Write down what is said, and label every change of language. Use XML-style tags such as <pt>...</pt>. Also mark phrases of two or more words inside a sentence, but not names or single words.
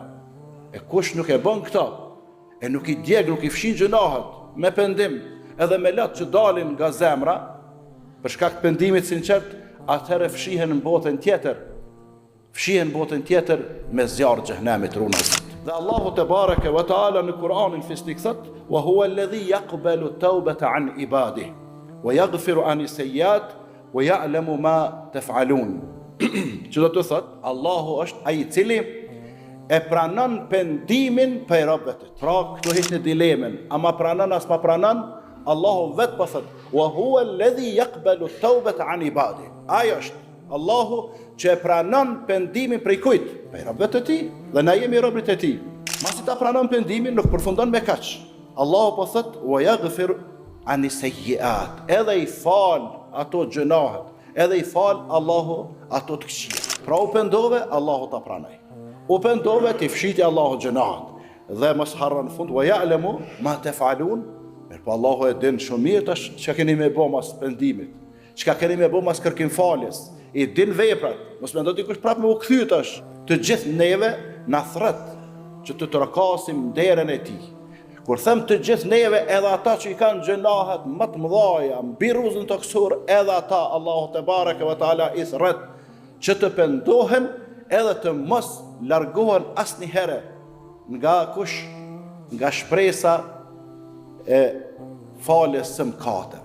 <sq>E kush nuk e bën këto, e nuk i djeg, nuk i fshin gjunahet me pendim, edhe me lotë që dalin nga zemra, për shkak të pendimit sinqert, atëherë fshihen në botën tjetër. Fshihen në botën tjetër me zjarr xhenemit runës. Dhe Allahu</sq> <ar>تبارك وتعالى</ar> <sq>në Kur'anin fisnik thot:</sq> <ar>"وهو الذي يقبل التوبة عن عباده ويغفر عن السيئات ويعلم ما تفعلون."</ar> <sq>Që do të thot, Allahu është ai i cili e pranon pendimin për robët e tij. Pra, këtu hiq në dilemën, ama pranon as pa pranon, Allahu vetë po thot:</sq> <ar>"وهو الذي يقبل التوبة عن عباده."</ar> <sq>Ai është Allahu që e pranon pendimin prej kujt? Prej robët e tij. Dhe na jemi robët e tij. Masi ta pranon pendimin, nuk përfundon me kaq. Allahu po thot:</sq> <ar>"ويغفر عن السيئات."</ar> <sq>Edhe i fal ato gjunahet, edhe i fal Allahu ato të këqija. Pra u pendove, Allahu ta pranoj. U pendove, ti fshiti Allahu gjunahet. Dhe mos harron në fund:</sq> <ar>"ويعلم ما تفعلون."</ar> <sq>Mirpo Allahu e din shumë mirë tash çka keni me bë mas pendimit. Çka keni me bë mas kërkim faljes. I din veprat. Mos mendo dikush prapë me u kthy tash. Të gjithë neve na thret që të trokasim derën e tij. Kur them të gjithë neve, edhe ata që i kanë gjunahet më të mëdha, mbi rruzën toksor, edhe ata Allahu</sq> <ar>تبارك وتعالى</ar> <sq>i thret që të pendohen edhe të mos largohen asnjëherë nga kush, nga shpresa e faljes së mëkateve.</sq>